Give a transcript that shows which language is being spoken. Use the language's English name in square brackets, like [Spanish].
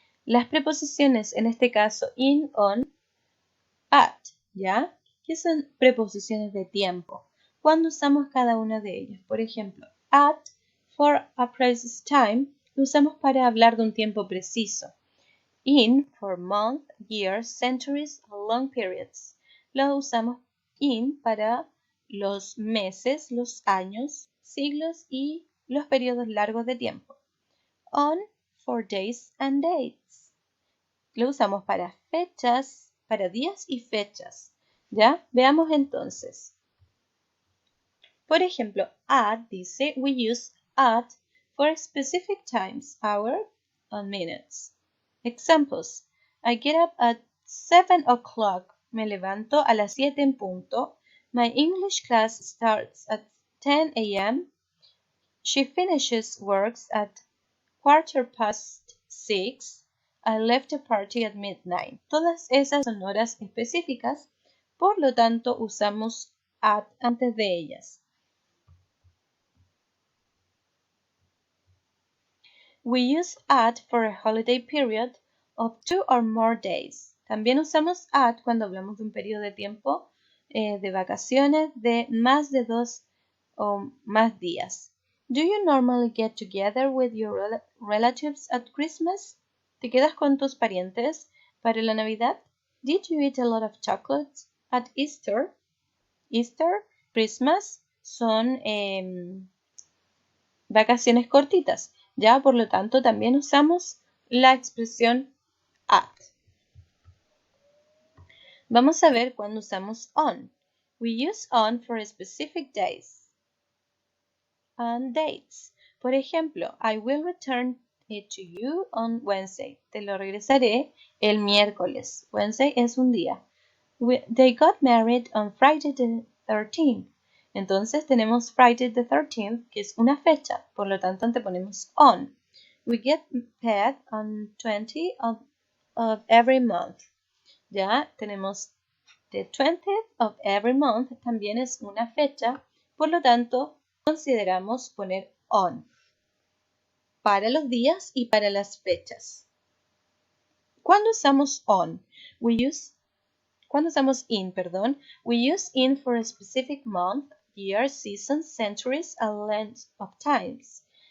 [Spanish] Las preposiciones, en este caso in, on, at, ¿ya? ¿Qué son preposiciones de tiempo? ¿Cuándo usamos cada una de ellas? Por ejemplo, [English] at for a precise time [Spanish] lo usamos para hablar de un tiempo preciso. [English] In for month, years, centuries, long periods. [Spanish] Lo usamos in para los meses, los años, siglos y los periodos largos de tiempo. [English] On for days and dates. [Spanish] Lo usamos para fechas, para días y fechas. ¿Ya? Veamos entonces. Por ejemplo, at dice, [English] we use at for specific times, hour, and minutes. Examples. I get up at 7 o'clock. [Spanish] Me levanto a las 7 en punto. [English] My English class starts at 10 a.m. She finishes works at 6:15. I left the party at midnight. [Spanish] Todas esas son horas específicas, por lo tanto usamos at antes de ellas. [English] We use at for a holiday period of 2 or more days. [Spanish] También usamos at cuando hablamos de un periodo de tiempo de vacaciones de más de 2 o más días. [English] Do you normally get together with your relatives at Christmas? [Spanish] ¿Te quedas con tus parientes para la Navidad? [English] Did you eat a lot of chocolates at Easter? [Spanish] Easter, Christmas son vacaciones cortitas. Ya, por lo tanto, también usamos la expresión at. Vamos a ver cuándo usamos on. [English] We use on for specific days and dates. [Spanish] Por ejemplo, [English] I will return it to you on Wednesday. [Spanish] Te lo regresaré el miércoles. Wednesday es un día. [English] They got married on Friday the 13th. [Spanish] Entonces tenemos Friday the 13th, que es una fecha, por lo tanto anteponemos on. [English] We get paid on 20th of every month. [Spanish] Ya tenemos the 20th of every month, también es una fecha, por lo tanto consideramos poner on para los días y para las fechas. ¿Cuándo usamos on? Cuando usamos in, [English] we use in for a specific month, year, season, centuries, and length of times.